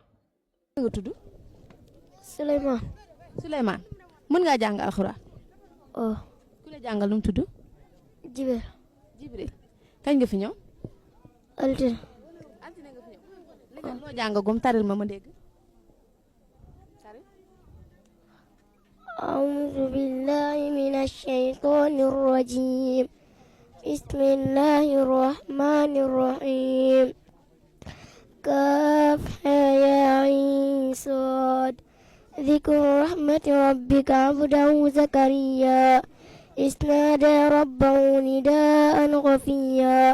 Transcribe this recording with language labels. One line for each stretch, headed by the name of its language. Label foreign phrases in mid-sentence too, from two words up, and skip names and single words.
Wolof: nga tudd Souleymane. Souleymane mën ngaa jàng alxuraan. oh. ku la jàngal nu mu tudd. Jibril. Jibril kañ nga fi ñëw. altine. altine nga fi ñëw. léegi loo jàngagum taril ma dégg.
Arabic: أعوذ بالله من الشيطان الرجيم بسم الله الرحمن الرحيم كافها يا عين صاد ذكر رحمة ربك عبده زكريا إذ نادى ربه نداء خفيا